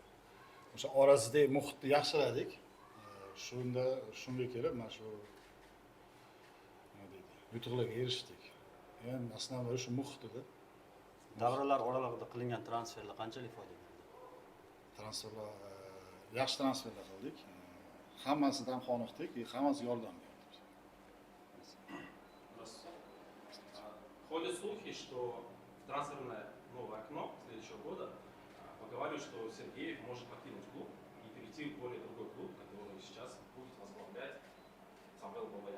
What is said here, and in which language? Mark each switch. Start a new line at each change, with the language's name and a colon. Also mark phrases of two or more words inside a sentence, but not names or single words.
Uzbek: O'sha orasidagi muhitni yaxshiladik. Shunga kelib mana shu nima deydi? Yutuqlarga erishdik. Endi asnoviy shu muhit edi. Davralar oralig'ida qilingan transferlar qanchalik foyda berdi? Transferlar yaxshi transferlar qildik. Hammasidan qoniqdik, hammasi yordam berdi.
Russian: Ходят слухи, что трансферное новое окно следующего года поговаривают, что Сергеев может покинуть клуб и перейти в более другой клуб, который сейчас будет возглавлять Самвел Бабаян.